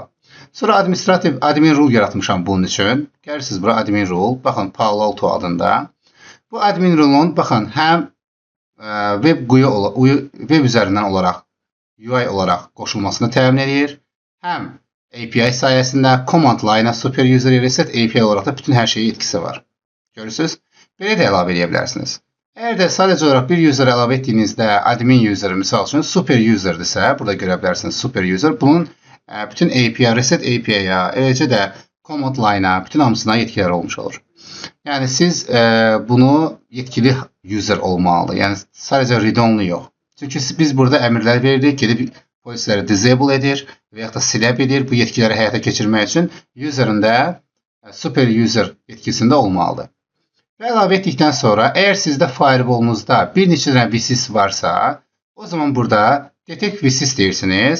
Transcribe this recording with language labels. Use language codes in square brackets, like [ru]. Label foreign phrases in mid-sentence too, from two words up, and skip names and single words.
[az] Sonra administrativ [en] admin rule [az] yaratmışam bunun üçün. Gəlirsiniz bura [en] admin rule, [az] baxın, Palo Alto adında. Bu [en] admin rule-un, [az] baxın, həm web üzərindən olaraq, UI olaraq qoşulmasını təmin edir. Həm API sayəsində [en] command line-a super user reset API [az] olaraq da bütün hər şeyə etkisi var. Görürsünüz? Belə də əlavə edə bilərsiniz. Əgər də sadəcə olaraq bir user əlavə etdiyinizdə [en] admin user, [az] misal üçün [en] super userdirsə, [az] burada görə bilərsiniz [en] super user, [az] bunun bütün API, [en] reset API-ya, [az] eləcə də [en] command line-a, [az] bütün hamısına yetkiləri olmuş olur. Yəni, siz bunu yetkili user olmalıdır. Yəni, sadəcə read-only yox. Çünki biz burada əmrlər veririk, gedib polisləri disable edir və yaxud da silə edir. Bu yetkiləri həyata keçirmək üçün user'ın da [en] super user [az] yetkisində olmalıdır. Və əlavə etdikdən sonra, əgər sizdə firewall'unuzda bir neçə dənə VSIS varsa, o zaman burada [en] detect VSIS [az] deyirsiniz.